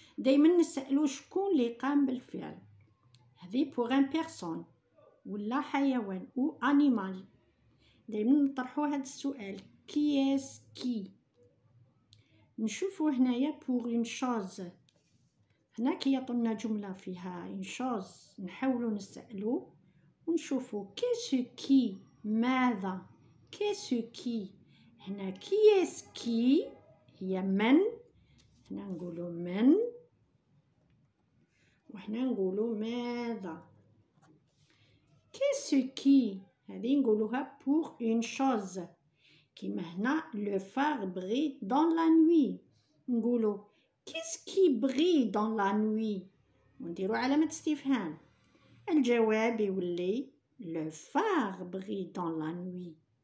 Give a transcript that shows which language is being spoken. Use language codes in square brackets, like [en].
[ar] دايما نسألو شكون اللي قام بالفعل. هذه [fr] pour un personne [ar] ولا حيوان [fr] ou animal. [ar] دايما نطرحو هذا السؤال qui. نشوفو هنايا [fr] pour une chose. [ar] هنا كي يعطونا جملة فيها [fr] une chose [ar] نحاولو نسألو ونشوفو qui ماذا، qui. هنا qui هي من، هنا نقولو من وهنا نقولو ماذا. qui هذه نقولوها [fr] pour une chose. [ar] كيما هنا [fr] le phare brille dans la nuit، [ar] نقولو [fr] qu'est-ce qui brille dans la nuit، [ar] ونديرو علامة استفهام. الجواب يولي [fr] le phare brille dans la nuit.